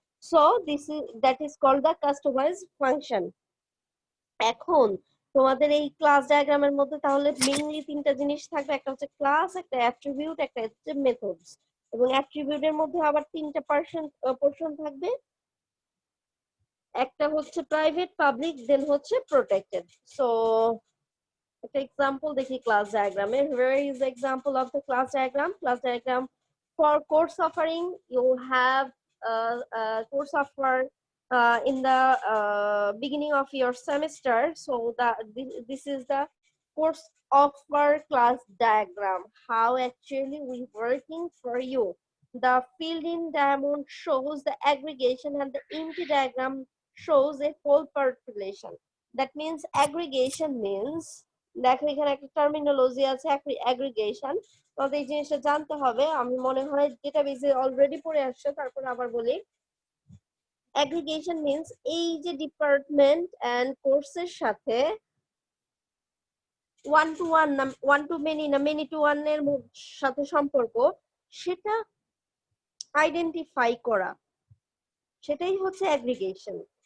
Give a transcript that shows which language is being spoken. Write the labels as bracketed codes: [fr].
[en] So that is called the customized function. [bn] এখন তোমাদের এই ক্লাস ডায়াগ্রামের মধ্যে তাহলে মেইনলি তিনটা জিনিস থাকবে, একটা হচ্ছে ক্লাস, একটা অ্যাট্রিবিউট, একটা হচ্ছে মেথডস। এবং অ্যাট্রিবিউটের মধ্যে আবার তিনটা পোরশন থাকবে, একটা হচ্ছে প্রাইভেট, পাবলিক, দেন হচ্ছে প্রোটেক্টেড। সো একটা এক্সাম্পল দেখি ক্লাস ডায়াগ্রামে। [en] Here is the example of the class diagram. Class diagram for course offering, you have course offer in the beginning of your semester. So this is the course offer class diagram, how actually we working for you. The filled in diamond shows the aggregation and the empty diagram shows a whole part relation. That means aggregation means, [bn] দেখো এখানে একটা terminology আছে aggregation, তো এই জিনিসটা জানতে হবে। আমি মনে হয় ডেটাবেজে অলরেডি পড়ে আসছে, তারপর আবার বলি। অ্যাগ্রিগেশন মিন্স এই যে ডিপার্টমেন্ট এন্ড কোর্সের সাথে ওয়ান টু ওয়ান না ওয়ান টু মেনি না মেনি টু ওয়ান এর সাথে সম্পর্ক, সেটা আইডেন্টিফাই করা, সেটাই হচ্ছে অ্যাগ্রিগেশন।